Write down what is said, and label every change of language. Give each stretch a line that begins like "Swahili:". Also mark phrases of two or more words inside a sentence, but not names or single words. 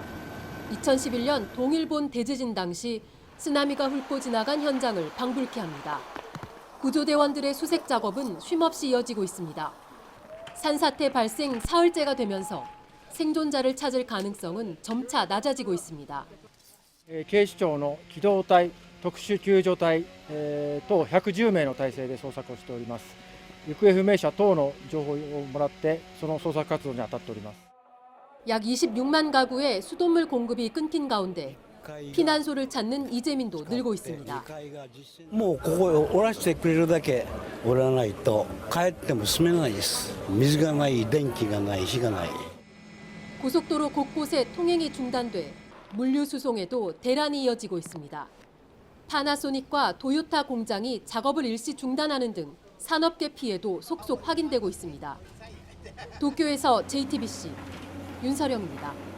Korean: 2011년 동일본 대지진 당시 쓰나미가 훑고 지나간 현장을 방불케 합니다. 구조대원들의 수색 작업은 쉼없이 이어지고 있습니다. 산사태 발생 사흘째가 되면서 생존자를 찾을 가능성은 점차 낮아지고 있습니다.
Japanese: 警視庁の機動隊、特殊救助隊等110名の体制で捜索をしております。行方不明者等の情報をもらってその捜索活動に当たっております。
Korean: 약 26만 가구의 수돗물 공급이 끊긴 가운데 피난소를 찾는 이재민도 늘고 있습니다.
Japanese: もうここをおらしてくれるだけおらないと帰っても住めないです。水がない、電気がない、火がない。
Korean: 고속도로 곳곳에 통행이 중단돼 물류 수송에도 대란이 이어지고 있습니다. 파나소닉과 도요타 공장이 작업을 일시 중단하는 등 산업계 피해도 속속 확인되고 있습니다. 도쿄에서 JTBC 윤서령입니다.